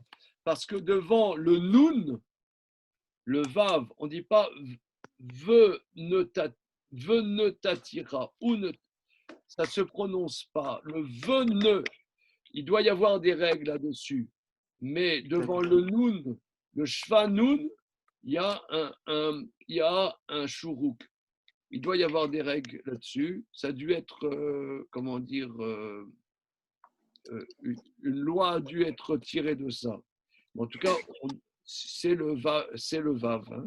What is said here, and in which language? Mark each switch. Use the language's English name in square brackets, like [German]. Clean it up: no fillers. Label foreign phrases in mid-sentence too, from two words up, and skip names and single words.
[French] Parce que devant le nun, le vav, on ne dit pas ne t'attira ou ne. Ça ne se prononce pas. Le ne, il doit y avoir des règles là-dessus. Mais devant le nun, le [Hebrew] shva nun, [French] il y a un shuruk. Il doit y avoir des règles là-dessus. Ça a dû être, une loi a dû être tirée de ça. En tout cas, c'est le vav. Hein.